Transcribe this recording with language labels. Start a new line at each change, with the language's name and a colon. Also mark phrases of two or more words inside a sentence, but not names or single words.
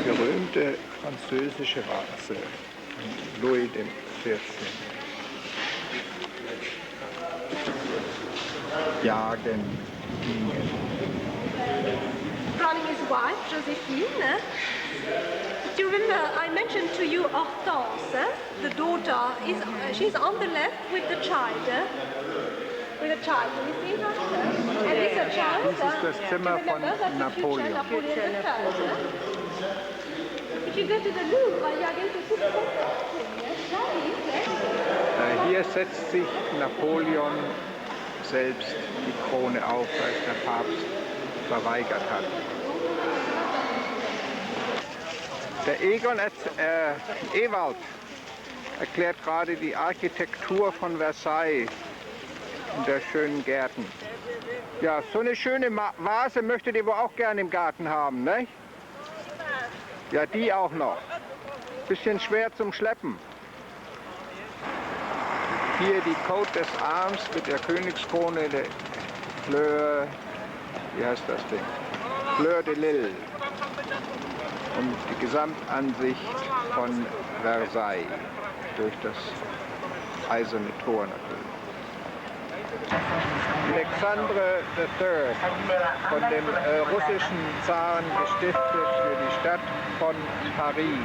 German: berühmte französische Vase, Louis XIV. Jagen, gingen.
English: Crowning his wife, Josephine. Do you remember I mentioned to you Hortense, the daughter, she's on the left with the child. With a child, do you see that? And it's a child.
German: Dies ist das Zimmer von Napoleon. Napoleon III.
English: If you go to the Louvre, you are going to see the
German: Hier setzt sich Napoleon selbst die Krone auf, als der Papst verweigert hat. Der Ewald erklärt gerade die Architektur von Versailles und der schönen Gärten. Ja, so eine schöne Vase möchtet ihr wohl auch gerne im Garten haben, ne? Ja, die auch noch. Bisschen schwer zum Schleppen. Hier die Côte des Arms mit der Königskrone, der Fleur, wie heißt das Ding?
French: Fleur de Lille.
German: Und die Gesamtansicht von Versailles durch das eiserne Tor natürlich. Alexandre III, von dem russischen Zaren gestiftet für die Stadt von Paris.